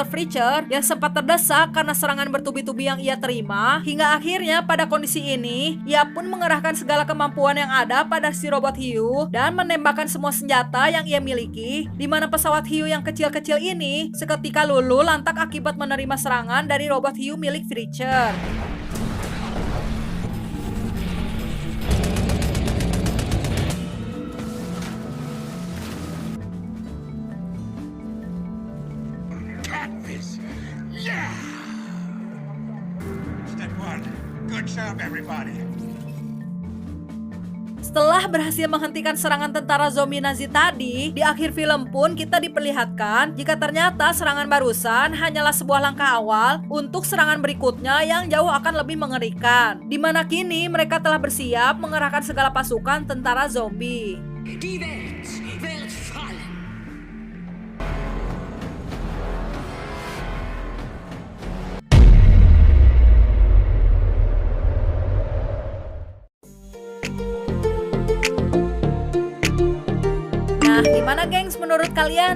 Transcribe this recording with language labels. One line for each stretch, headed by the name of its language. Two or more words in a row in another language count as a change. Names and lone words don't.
Indonesian: Fletcher yang sempat terdesak karena serangan bertubi-tubi yang ia terima, hingga akhirnya pada kondisi ini, ia pun mengerahkan segala kemampuan yang ada pada si robot hiu dan menembakkan semua senjata yang ia miliki, di mana pesawat hiu yang kecil-kecil ini seketika luluh lantak akibat menerima serangan dari robot hiu milik Fletcher.
English: Yeah! Step one. Good job, everybody.
Indonesian: Setelah berhasil menghentikan serangan tentara zombie Nazi tadi, di akhir film pun kita diperlihatkan jika ternyata serangan barusan hanyalah sebuah langkah awal untuk serangan berikutnya yang jauh akan lebih mengerikan. Di mana kini mereka telah bersiap mengerahkan segala pasukan tentara zombie.
German: Die Welt wird fallen.
Indonesian: Nah, gimana gengs menurut kalian?